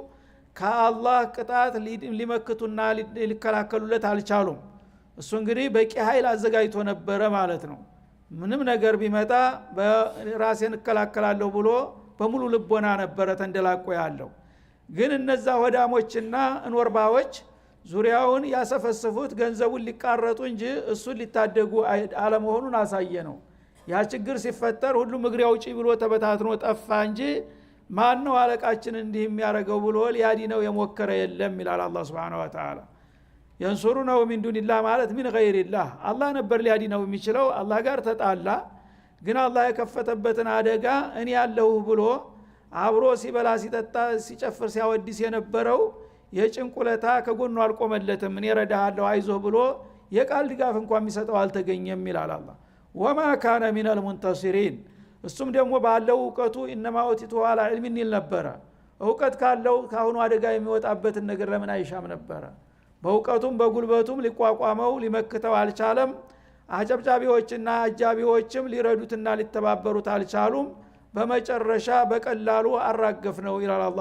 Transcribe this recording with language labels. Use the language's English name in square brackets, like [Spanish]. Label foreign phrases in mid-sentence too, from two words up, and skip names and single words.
[Amharic] ከአላህ ቅጣት ሊመክቱና ሊከላከሉለት አልቻሉም እሱ እንግዲህ በቂ ኃይል አዘጋጅቶ ነበረ ማለት ነው ምንም ነገር ቢመጣ በራሴን እከላከላለሁ ብሎ በሙሉ ልቦና ነበረ ተንደላቆ ያለው ግን እነዛ ወዳሞችና እንወርባዎች ዙሪያውን ያሰፈሰፉት ገንዘቡን ሊቃረጡ እንጂ እሱን ሊታደጉ አለመሆኑን አሳየ ነው ያ ችግር ሲፈጠር ሁሉም እግሬ አውጪ ብሎ ተበታትኖ ጠፋ እንጂ ማን ነው አለቃችን እንዲህ የሚያረገው ብሎ ሊያዲነው የሞከረ የለም ይላል አላህ [Arabic] سبحانه وتعالى ينصرونه من دون الله [Amharic] ማለት [Arabic] من غير الله [Amharic] አላህ ነበር ሊያዲነው የሚችለው አላህ ጋር ተጣላ ግን አላህ የከፈተበትን አደጋ እኔ ያለሁ ብሎ አብሮ ሲበላ ሲጠጣ ሲጨፍር ሲያወድስ የነበረው የጭንቁለታ ከጎኑ አልቆመለትም እኔ ረዳሃለሁ አይዞህ ብሎ የቃል ድጋፍ እንኳን የሚሰጠው አልተገኘም ይላል አላህ [Arabic] وما كان من المنتصرين [Amharic] እሱም ደግሞ ባለው ዕውቀቱ [Arabic] انما اوتيته على علم [Amharic] ይል ነበር ዕውቀት ካለው ካሁኑ አደጋ የሚወጣበትን ነገር ለምን አይሻም ነበር በዕውቀቱም በጉልበቱም ሊቋቋመው ሊመክተው አልቻለም አጨብጫቢዎችና አጃቢዎችም ሊረዱትና ሊተባበሩት አልቻሉም በመጨረሻ በቀላሉ አራገፍ ነው ይላል አላህ